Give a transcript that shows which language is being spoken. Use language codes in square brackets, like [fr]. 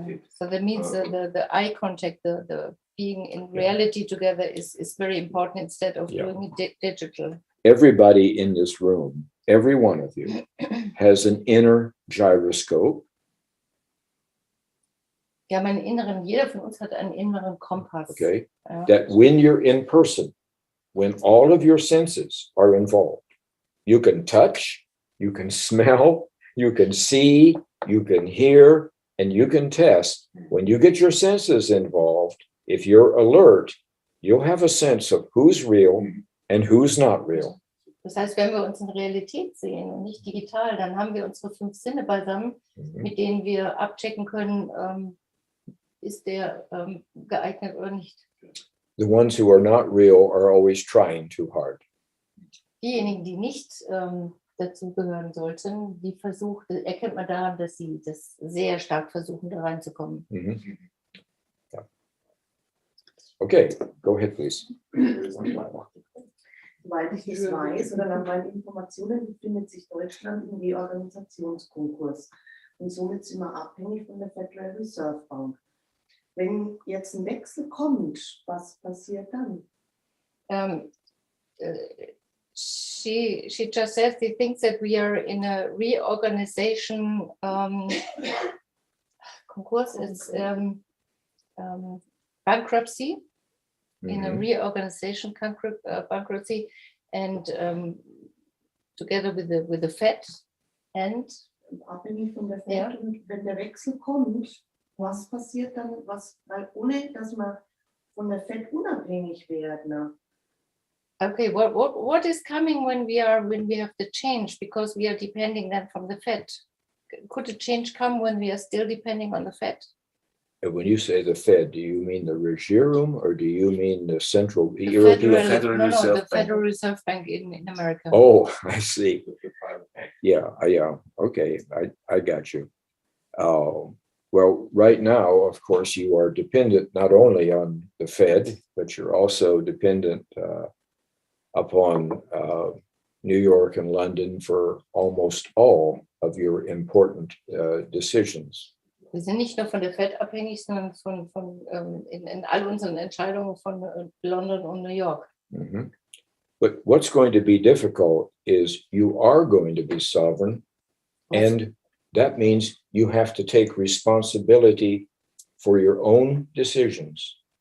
[en] So that means the eye contact, the being in reality together is very important instead of doing it digital. Everybody in this room, every one of you, has an inner gyroscope. [de] Ja, jeder von uns hat einen inneren Kompass. [en] Okay, that when you're in person, when all of your senses are involved, you can touch, you can smell, you can see, you can hear, and you can test. When you get your senses involved, if you're alert, you'll have a sense of who's real and who's not real. [de] Das heißt, wenn wir uns in Realität sehen und nicht digital, dann haben wir unsere 5 Sinne beisammen, mit denen wir abchecken können, ist der geeignet oder nicht. [en] The ones who are not real are always trying too hard. [de] Diejenigen, die nicht dazu gehören sollten, die erkennt man daran, dass sie das sehr stark versuchen, da reinzukommen. [en] Yeah. Okay, go ahead, please. [de] Soweit ich das weiß oder nach meinen Informationen befindet sich Deutschland im Reorganisationskonkurs und somit sind wir abhängig von der Federal Reserve Bank. Wenn jetzt ein Wechsel kommt, was passiert dann? [en] She just says she thinks that we are in a reorganization. Konkurs is bankruptcy. In a reorganization bankruptcy, and together with the Fed and [de] abhängig von der Fed, und wenn der Wechsel kommt, was passiert dann? Weil ohne dass wir von der Fed unabhängig werden. [en] Okay, what is coming when we have the change, because we are depending then from the Fed? Could the change come when we are still depending on the Fed? When you say the Fed, do you mean the Regierung or do you mean the Central the Federal Reserve Bank in America? Oh, I see. Yeah. Okay, I got you. Well, right now, of course, you are dependent not only on the Fed, but you're also dependent upon New York and London for almost all of your important decisions. [de] Wir sind nicht nur von der Fed abhängig, sondern in all unseren Entscheidungen von London und New York. Mhm. [en] But what's going to be difficult is you are going to be sovereign, and that means you have to take responsibility for your own decisions.